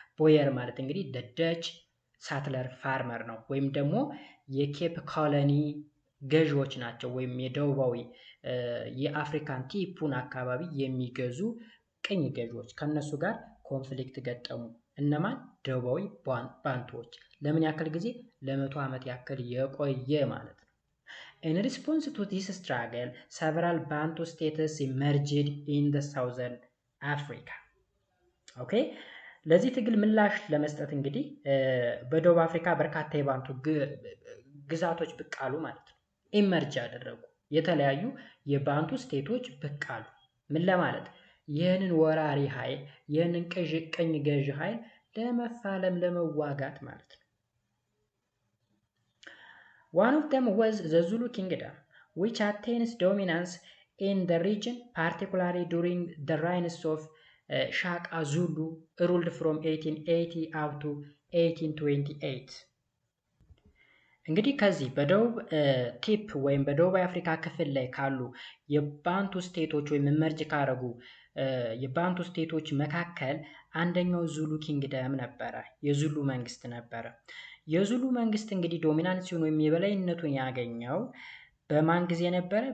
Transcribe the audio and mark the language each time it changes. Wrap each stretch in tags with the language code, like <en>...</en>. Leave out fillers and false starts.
<am>ቦየር ማለት እንግዲህ</am> <en>the Dutch settler farmer</en> <am>ነው ወይም ደግሞ የኬፕ ኮሎኒ ገዢዎች ናቸው ወይም የደቡባዊ የአፍሪካን ቲፑን አካባቢ የሚገዙ ቅኝ ገዢዎች ከነሱ ጋር ኮንፍሊክት ገጠሙ። እነማን? ደቡባዊ ባንቱዎች። ለምን ያክል ጊዜ? ለ100 ዓመት ያክል የቆየ ማለት ነው።</am> <en>In response to this struggle, several Bantu states emerged in the southern Africa.</en> <am>ኦኬ ለዚህ ትግል ምላሽ ለመስጠት እንግዲህ በደቡብ አፍሪካ በርካታ የባንቱ ግዛቶች ብቅ አሉ ማለት ነው። ኢመርጅ ያደረጉ የተለያዩ የባንቱ ስቴቶች ብቅ አሉ። ምን ለማለት? ይህንን ወራሪ ኃይል ይህንን ቅኝ ገዢ ኃይል ለመፋለም ለመዋጋት ማለት ነው።</am> <en>One of them was the Zulu kingdom, which attains dominance in the region, particularly during the reigns of Shaka Zulu, ruled from 1880 up to 1828.</en> <am>እንግዲህ ከዚህ በደቡብ ቲፕ ወይም በደቡብ አፍሪካ ክፍል ላይ ካሉ የባንቱ ስቴቶች ወይም መርጅ ካረጉ የባንቱ ስቴቶች መካከል አንደኛው ዙሉ ኪንግደም ነበረ። የዙሉ መንግስት ነበረ። የዙሉ መንግስት እንግዲህ ዶሚናንሲውን ወይም የበላይነቱን ያገኘው በማን ጊዜ ነበረ?</am>